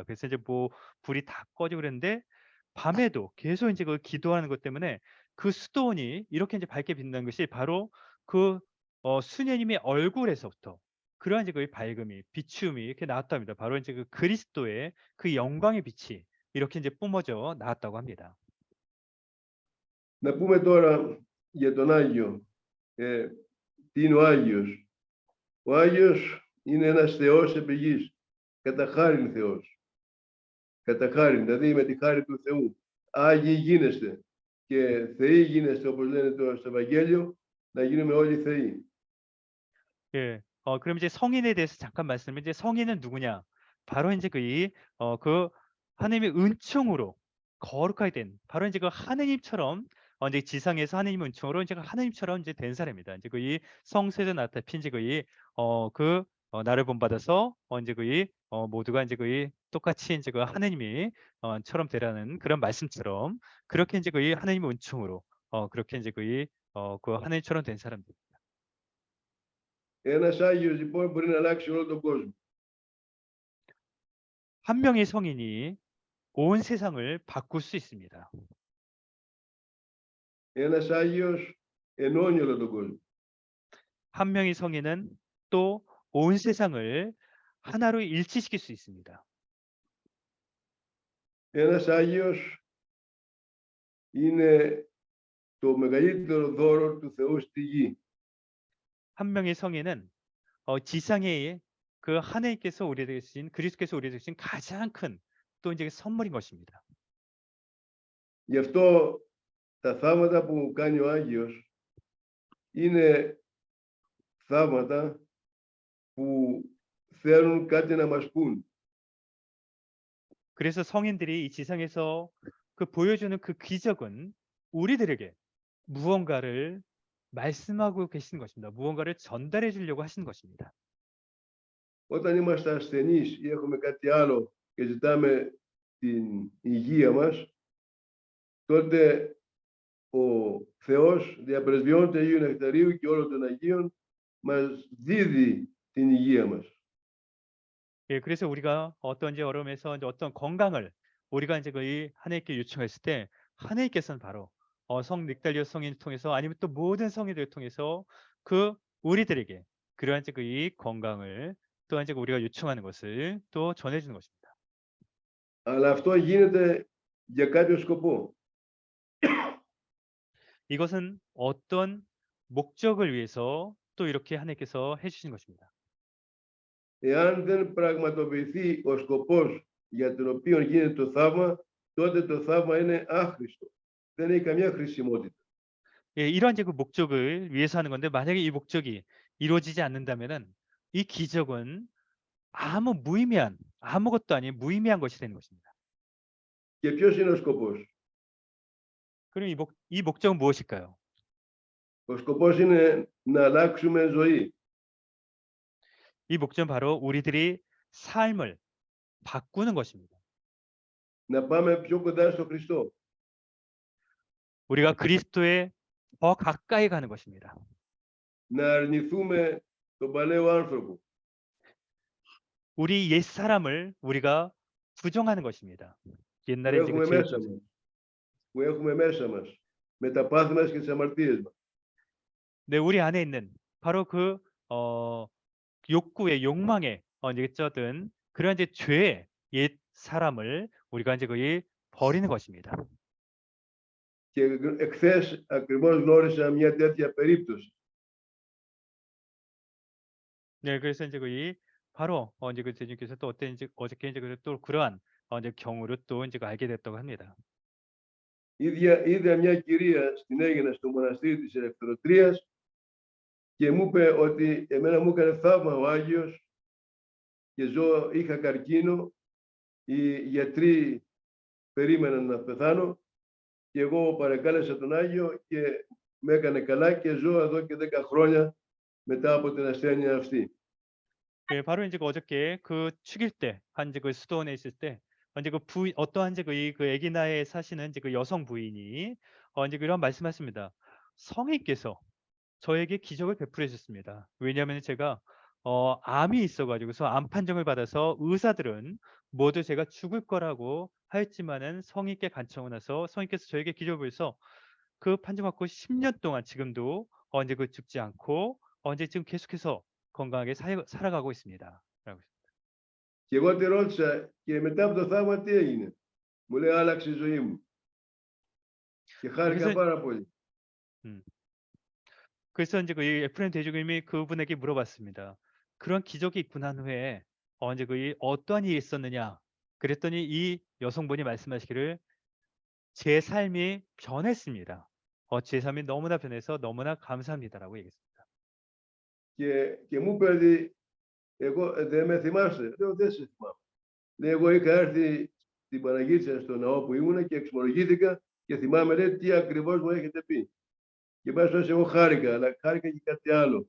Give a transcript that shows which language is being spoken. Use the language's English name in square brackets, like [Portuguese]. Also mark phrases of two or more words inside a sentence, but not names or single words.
[Korean] 그래서 이제 뭐 불이 다 꺼지고 그랬는데 밤에도 계속 이제 그 기도하는 것 때문에 그 수도원이 이렇게 이제 밝게 빛나는 것이 바로 그 수녀님의 얼굴에서부터 그러한 이제 그 밝음이 비춤이 이렇게 나왔답니다. 바로 이제 그 그리스도의 그 영광의 빛이 이렇게 이제 뿜어져 나왔다고 합니다. [Greek] Να πούμε τώρα για τον Άγιο. Τι είναι ο Άγιος? Ο Άγιος είναι ένας Θεός επί γης, κατά χάριν Θεός. Κατά χάριν, δηλαδή με τη χάρη του Θεού. Άγιοι γίνεστε και θεοί γίνεστε, όπως λένε τώρα στο Ευαγγέλιο, να γίνουμε όλοι θεοί. [Korean] 예, 그럼 이제 성인에 대해서 잠깐 말씀을 이제 성인은 누구냐? 바로 이제 그 하나님의 은총으로 거룩하게 된 바로 이제 그 하느님처럼 이제 지상에서 하느님 은총으로 이제 하느님처럼 이제 된 사람입니다. 이제 그 이 성세도 나타핀 이제 나를 본받아서 이제 모두가 이제 똑같이 이제 그 하느님이 처럼 되라는 그런 말씀처럼 그렇게 이제 그 하느님의 은총으로 그렇게 이제 그 하느님처럼 된 사람들. [Greek] Ένας Άγιος λοιπόν μπορεί να αλλάξει όλο τον κόσμο. [Korean] 한 명의 성인이 온 세상을 바꿀 수 있습니다. [Greek] Ένας Άγιος ενώνει όλο τον κόσμο. [Korean] 한 명의 성인은 또 온 세상을 하나로 일치시킬 수 있습니다. [Greek] Ένας Άγιος είναι το μεγαλύτερο δώρο του Θεού στη γη. [Korean] 한 명의 성인은 지상에 그 하나님께서 우리에게 주신 그리스도께서 우리에게 주신 가장 큰 또 이제 선물인 것입니다. [Greek] Γι' αυτό τα θαύματα που κάνει ο Άγιος είναι θαύματα που θέλουν κάτι να μας πούν. [Korean] 그래서 성인들이 이 지상에서 그 보여주는 그 기적은 우리들에게 무언가를 말씀하고 계시는 것입니다. 무언가를 전달해 주려고 하시는 것입니다. [Greek] Όταν είμαστε ασθενείς ή έχουμε κάτι άλλο και ζητάμε την υγεία μας, τότε ο Θεός διαπρεσβειών του Αγίου Νεκταρίου και όλων των Αγίων μας δίδει την υγεία μας. [Korean] 예, 그래서 우리가 어떤 이제 어려움에서 이제 어떤 건강을 우리가 이제 이 하나님께 요청했을 때 하나님께서는 바로 성 닉달리오 성인을 통해서 아니면 또 모든 성인들을 통해서 그 우리들에게 그러한 이제 이 건강을 또한 이제 우리가 요청하는 것을 또 전해주는 것입니다. [Greek] Αλλά αυτό γίνεται για κάποιο σκοπό. [Korean] 이것은 어떤 목적을 위해서 또 이렇게 하나님께서 해주신 것입니다. [Greek] Εάν δεν πραγματοποιηθεί ο σκοπός για τον οποίο γίνεται το θαύμα, τότε το θαύμα είναι άχρηστο. Δεν έχει καμία χρησιμότητα. [Korean] 예, 이러한 이제 그 목적을 위해서 하는 건데 만약에 이 목적이 이루어지지 않는다면은 이 기적은 아무것도 아닌 무의미한 것이 되는 것입니다. [Greek] Και ποιος είναι ο σκοπός? [Korean] 그럼 이 목적은 무엇일까요? [Greek] Ο σκοπός είναι να αλλάξουμε ζωή. [Korean] 이 목적은 바로 우리들이 삶을 바꾸는 것입니다. [Greek] Να πάμε πιο κοντά στο Χριστό. [Korean] 우리가 그리스도에 더 가까이 가는 것입니다. [Greek] Να αρνηθούμε τον παλαιό άνθρωπο. [Korean] 우리 옛 사람을 우리가 부정하는 것입니다. 옛날에 [Greek] που έχουμε μέσα μας, με τα πάθη μας και τις αμαρτίες μας. [Korean] 네, 우리 안에 있는 바로 그 욕구의 욕망에 쩌든 그런 이제 죄의 옛 사람을 우리가 이제 거의 버리는 것입니다. [Greek] Και εχθές ακριβώς γνώρισα μια τέτοια περίπτωση. [Korean] 네, 그래서 이제 이 바로 이제 그 대주님께서 또 어땠는지 어저께 이제 또 그러한 이제 경우를 또 이제 알게 됐다고 합니다. [Greek] Είδα μια κυρία στην Αίγινα στο μοναστήρι της Ελευθεροτρίας και μου είπε ότι εμένα μου έκανε θαύμα ο Άγιος και είχα καρκίνο, οι γιατροί περίμεναν να πεθάνω και εγώ παρακάλεσα τον Άγιο και με έκανε καλά και ζω εδώ και 10 χρόνια μετά από την ασθένεια αυτή. [Korean] 예, 바로 이제 어저께 그 축일 때 한 이제 그 수도원에 있을 때 이제 그 부인 어떠한 이제 그 에기나에 사시는 이제 그 여성 부인이 이제 그런 말씀하십니다. 성인께서 저에게 기적을 베풀어 주셨습니다. 왜냐하면 제가 암이 있어 가지고서 암 판정을 받아서 의사들은 모두 제가 죽을 거라고 하였지만은 성인께 간청을 나서 성인께서 저에게 기적을 보여서 그 판정 받고 10년 동안 지금도 이제 그 죽지 않고 이제 지금 계속해서 건강하게 살아가고 있습니다. 라고. [Greek] Και εγώ τη ρώτησα και μετά από το θαύμα τι έγινε. Μου λέει άλλαξε η ζωή μου. Και χάρηκα [Korean] 그래서 [Greek] πάρα πολύ. [Korean] 그래서 이제 그 에프레임 대주교님이 그분에게 물어봤습니다. 그런 기적이 있고 난 후에 이제 그 어떠한 일이 있었느냐? 그랬더니 이 여성분이 말씀하시기를 제 삶이 변했습니다. 제 삶이 너무나 변해서 너무나 감사합니다라고 얘기했습니다. [Greek] Και μου είπε ότι εγώ δεν με θυμάσαι. Λέω δεν σε θυμάμαι. Λέει εγώ είχα έρθει στην Παναγίτσα στο ναό που ήμουνα και εξομολογήθηκα και θυμάμαι λέει τι ακριβώς μου έχετε πει. Και μέσα εγώ χάρηκα, αλλά χάρηκα και κάτι άλλο.